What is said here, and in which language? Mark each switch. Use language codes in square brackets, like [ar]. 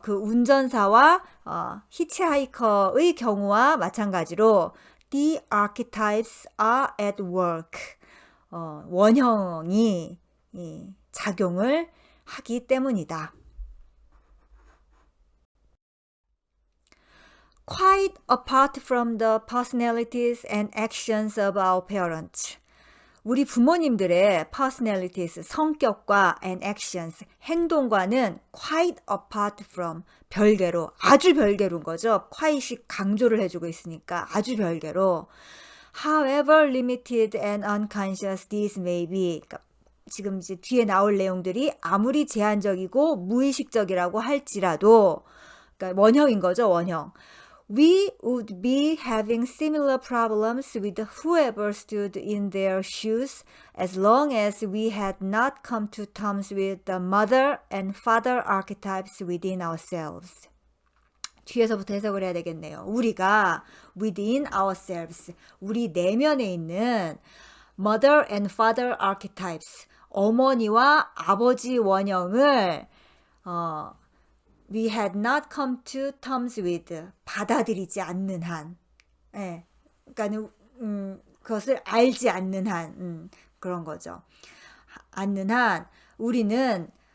[ko] 그 운전사와 히치하이커의 경우와 마찬가지로 [en] the archetypes are at work. [ko] 원형이 작용을 하기 때문이다. [en] Quite apart from the personalities and actions of our parents. [ko] 우리 부모님들의 personalities, 성격과 [en] and actions, [ko] 행동과는 [en] quite apart from, [ko] 별개로, 아주 별개로인 거죠. quite이 강조를 해주고 있으니까 아주 별개로. [en] However limited and unconscious these may be. [ko] 그러니까 지금 이제 뒤에 나올 내용들이 아무리 제한적이고 무의식적이라고 할지라도, 그러니까 원형인 거죠, 원형. [en] We would be having similar problems with whoever stood in their shoes as long as we had not come to terms with the mother and father archetypes within ourselves. [ko] 뒤에서부터 해석을 해야 되겠네요. 우리가 [en] within ourselves, [ko] 우리 내면에 있는 [en] mother and father archetypes, [ko] 어머니와 아버지 원형을 [en] we had not come to terms with, [ko] 받아들이지 않는 한, 그러니까 그것을 알지 않는 한, 그런 거죠. 않는 한 우리는